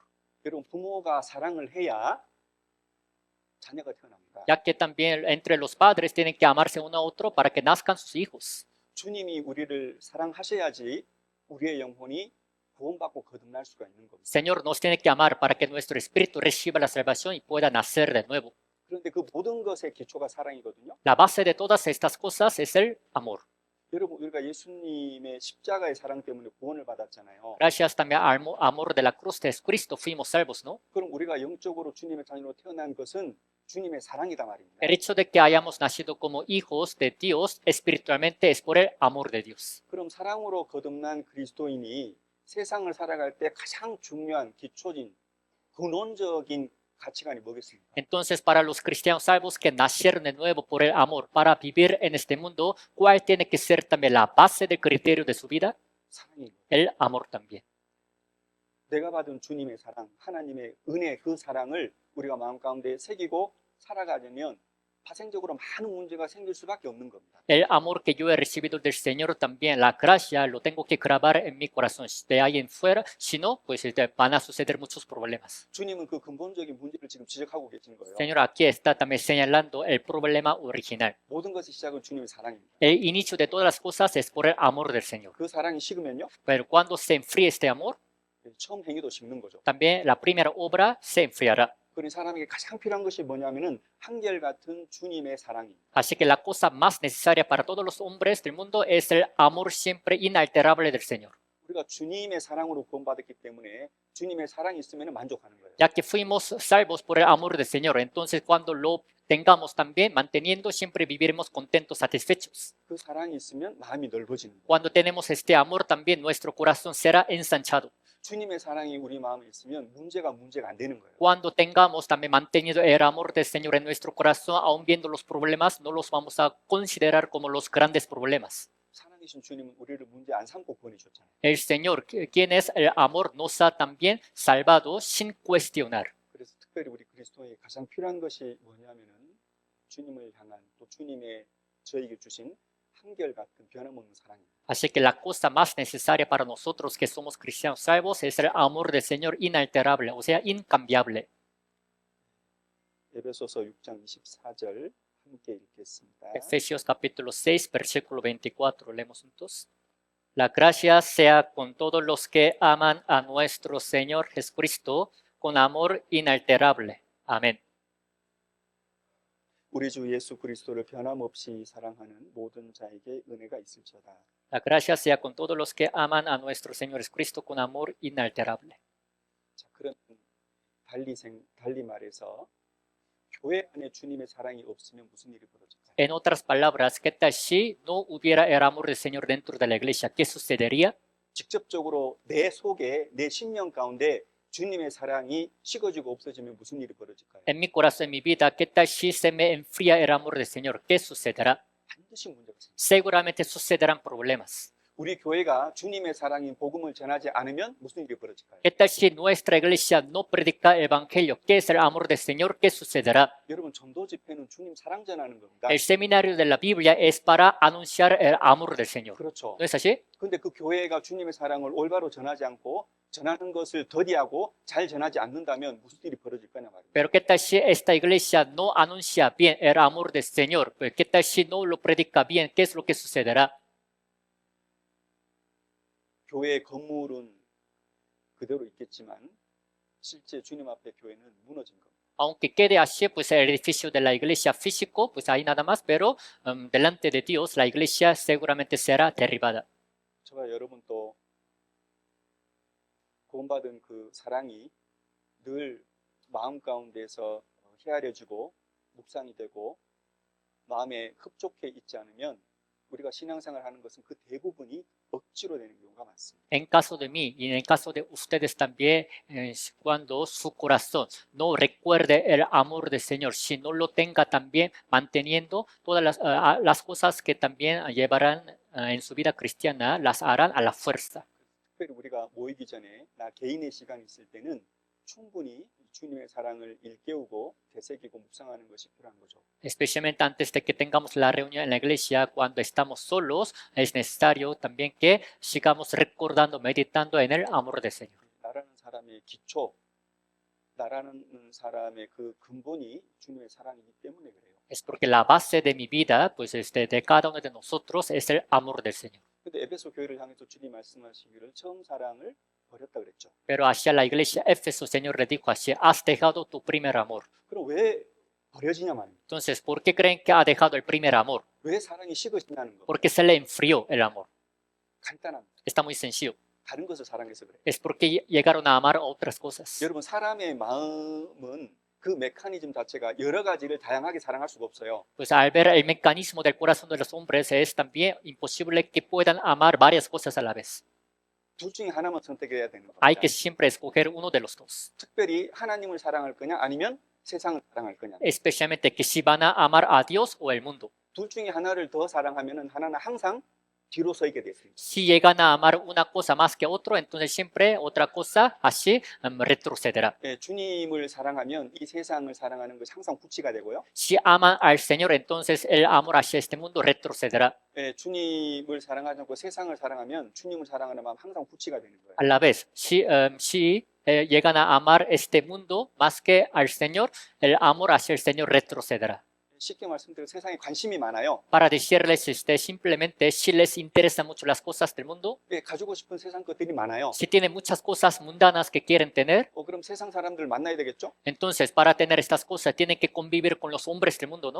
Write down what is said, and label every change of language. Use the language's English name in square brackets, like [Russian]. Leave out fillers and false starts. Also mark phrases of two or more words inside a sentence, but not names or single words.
[Korean] 여러분 부모가 사랑을 해야 자녀가 태어납니다. [Spanish] ya que también entre los padres tienen que amarse uno a otro para que nazcan sus hijos. [Korean] 주님이 우리를 사랑하셔야지 우리의 영혼이 구원받고 거듭날 수가 있는 겁니다. [Spanish] Señor nos tiene que amar para que nuestro espíritu reciba la salvación y pueda nacer de nuevo. [Korean] 그런데 그 모든 것의 기초가 사랑이거든요. [Spanish] La base de todas estas cosas es el amor. [Korean] 여러분, 우리가 예수님의 십자가의 사랑 때문에 구원을 받았잖아요. [Spanish] Gracias también al amor de la cruz de Cristo fuimos salvos, ¿no? [Korean] 그럼 우리가 영적으로 주님의 자녀로 태어난 것은 주님의 사랑이다 말입니다. [Spanish] El hecho de que hayamos nacido como hijos de Dios espiritualmente es por el amor de Dios. [Korean] 그럼 사랑으로 거듭난 그리스도인이 세상을 살아갈 때 가장 중요한 기초진 근원적인 가치관이 뭐겠습니까? [Spanish] Entonces, para los cristianos salvos que nacieron de nuevo por el amor para vivir en este mundo, ¿cuál tiene que ser también la base del criterio de su vida? [Korean] 사랑인 거예요. [Spanish] El amor también. [Korean] 내가 받은 주님의 사랑, 하나님의 은혜, 그 사랑을 우리가 마음 가운데 새기고 살아가려면 파생적으로 많은 문제가 생길 수밖에 없는 겁니다. [Spanish] El amor que yo he recibido del Señor también, la gracia, lo tengo que grabar en mi corazón. De ahí en fuera, si no, pues van a suceder muchos problemas. [Korean] 주님은 그 근본적인 문제를 지금 지적하고 계시는 거예요. [Spanish] Señor, aquí está también señalando el problema original. [Korean] 모든 것의 시작은 주님의 사랑입니다. [Spanish] El inicio de todas las cosas es por el amor del Señor. [Korean] 그 사랑이 식으면요, [Spanish] Pero cuando se enfríe este amor, [Korean] 처음 행위도 식는 거죠. [Spanish] también la primera obra se enfriará. [Korean] 그러니 사람에게 가장 필요한 것이 뭐냐면은 한결같은 주님의 사랑입니다. [Spanish] Así que la cosa más necesaria para todos los hombres del mundo es el amor siempre inalterable del Señor. [Korean] 우리가 주님의 사랑으로 구원받았기 때문에 주님의 사랑이 있으면 만족하는 거예요. [Spanish] Ya que fuimos salvos por el amor del Señor, entonces cuando lo tengamos también, manteniendo, siempre viviremos contentos, satisfechos. [Korean] 그 사랑이 있으면 마음이 넓어지는 거예요. [Spanish] Cuando tenemos este amor también, nuestro corazón será ensanchado. [Korean] 주님의 사랑이 우리 마음에 있으면 문제가 안 되는 거예요. [Spanish] Cuando tengamos también mantenido el amor del Señor en nuestro corazón, aun viendo los problemas, no los vamos a considerar como los grandes problemas. [Korean] 사랑이신 주님은 우리를 문제 안 삼고 구원해줬잖아요. [Spanish] El Señor, quien es el amor, nos ha también salvado sin cuestionar. [Korean] 그래서 특별히 우리 그리스도에 가장 필요한 것이 뭐냐면은 주님을 향한 또 주님의 저에게 주신 한결같은 변함없는 사랑입니다. [Spanish] Así que la cosa más necesaria para nosotros que somos cristianos salvos es el amor del Señor inalterable, o sea, incambiable. [Korean] 에베소서 6장 24절 함께 읽겠습니다. [Spanish] Efesios capítulo 6, versículo 24, leemos juntos. La gracia sea con todos los que aman a nuestro Señor Jesucristo con amor inalterable. Amén. [Korean] 우리 주 예수 그리스도를 변함없이 사랑하는 모든 자에게 은혜가 있을지어다. [Spanish] La gracia sea con todos los que aman a nuestro Señor Jesucristo con amor inalterable. [Korean] 자, 그런 달리 말해서 교회 안에 주님의 사랑이 없으면 무슨 일이 벌어질까요? [Spanish] En otras palabras, ¿qué tal si no hubiera el amor del Señor dentro de la iglesia? ¿Qué sucedería? [Korean] 직접적으로 내 속에 내 심령 가운데 주님의 사랑이 식어지고 없어지면 무슨 일이 벌어질까요? [Spanish] En mi corazón, en mi vida, ¿qué tal si se me enfría el amor del Señor? ¿Qué sucederá? [Korean] 반드시 문제가 생깁니다. [Spanish] Seguramente sucederán problemas. [Korean] 우리 교회가 주님의 사랑인 복음을 전하지 않으면 무슨 일이 벌어질까요? [Spanish] ¿Qué tal si nuestra iglesia no predica el evangelio? ¿Qué es el amor del Señor? ¿Qué sucederá? [Korean] 여러분, 전도 집회는 주님 사랑 전하는 겁니다. [Spanish] El seminario de la Biblia es para anunciar el amor del Señor. [Korean] 그렇죠. [Spanish] ¿No es así? [Korean] 근데 그 교회가 주님의 사랑을 올바로 전하지 않고 전하는 것을 더디하고 잘 전하지 않는다면 무슨 일이 벌어질 거냐 말이에요. [Spanish] Pero ¿qué tal si esta iglesia no anuncia bien el amor del Señor? Pues, ¿qué tal si no lo predica bien? ¿Qué es lo que sucederá? [Korean] 교회의 건물은 그대로 있겠지만 실제 주님 앞에 교회는 무너진 겁니다. [Spanish] Aunque quede así, pues el edificio de la iglesia físico, pues ahí nada más, pero delante de Dios la iglesia seguramente será derribada. [Korean] 저와 여러분도 구원받은 그 사랑이 늘 마음 가운데서 헤아려지고 묵상이 되고 마음에 흡족해 있지 않으면 우리가 신앙생활 하는 것은 그 대부분이 억지로 되는 경우가 많습니다. [Spanish] En caso de mí y en el caso de ustedes también, cuando su corazón no recuerde el amor del Señor, si no lo tenga también manteniendo todas las cosas que también llevarán en su vida cristiana, las harán a la fuerza. [Korean] 특별히 우리가 모이기 전에 나 개인의 시간이 있을 때는 충분히 주님의 사랑을 일깨우고 되새기고 묵상하는 것이 필요한 거죠. [Spanish] Especialmente antes de que tengamos la reunión en la iglesia, cuando estamos solos, es necesario también que sigamos recordando, meditando en el amor del Señor. [Korean] 나라는 사람의 기초, 나라는 사람의 그 근본이 주님의 사랑이기 때문에 그래요. [Spanish] Es porque la base de mi vida, pues de cada uno de nosotros, es el amor del Señor. [Korean] 근데 에베소 교회를 향해서 주님 말씀하시기를 처음 사랑을 버렸다 그랬죠. [Spanish] Pero hacia la iglesia Éfeso, el Señor le dijo así, has dejado tu primer amor. [Korean] 그럼 왜 버려지냐 말입니다. [Spanish] Entonces, ¿por qué creen que ha dejado el primer amor? [Korean] 왜 사랑이 식어지냐는 거. [Spanish] Porque se le enfrió el amor. [Korean] 간단합니다. [Spanish] Está muy sencillo. [Korean] 다른 것을 사랑해서 그래요. [Spanish] Es porque llegaron a amar otras cosas. [Korean] 여러분 사람의 마음은 그 메커니즘 자체가 여러 가지를 다양하게 사랑할 수가 없어요. [Spanish] Pues al ver el mecanismo del corazón de los hombres es también imposible que puedan amar varias cosas a la vez. [Korean] 둘 중에 하나만 선택해야 되는 [Spanish] Hay [Korean] 겁니다. [Spanish] que siempre escoger uno de los dos. [Korean] 특별히 하나님을 사랑할 거냐 아니면 세상을 사랑할 거냐. [Spanish] Especialmente que si van a amar a Dios o el mundo. [Korean] 둘 중에 하나를 더 사랑하면은 하나는 항상 뒤로 서 있게 돼 있습니다. [Spanish] Si llegan a amar una cosa más que otro, entonces siempre otra cosa así retrocederá. [Korean] 예, 주님을 사랑하면 이 세상을 사랑하는 것이 항상 후치가 되고요. [Spanish] Si aman al Señor, entonces el amor hacia este mundo retrocederá. [Korean] 예, 주님을 사랑하지 않고 세상을 사랑하면 주님을 사랑하는 마음 항상 후치가 되는 거예요. [Spanish] A la vez, si llegan a amar este mundo más que al Señor, el amor hacia el Señor retrocederá. [Korean] 쉽게 말씀드리면 세상에 관심이 많아요. [Spanish] Para decirles simplemente, si les interesan mucho las cosas del mundo, [Korean] 예, 가지고 싶은 세상 것들이 많아요. [Spanish] si tienen muchas cosas mundanas que quieren tener, [Korean] 그럼 세상 사람들 만나야 되겠죠? [Spanish] entonces para tener estas cosas tienen que convivir con los hombres del mundo, ¿no?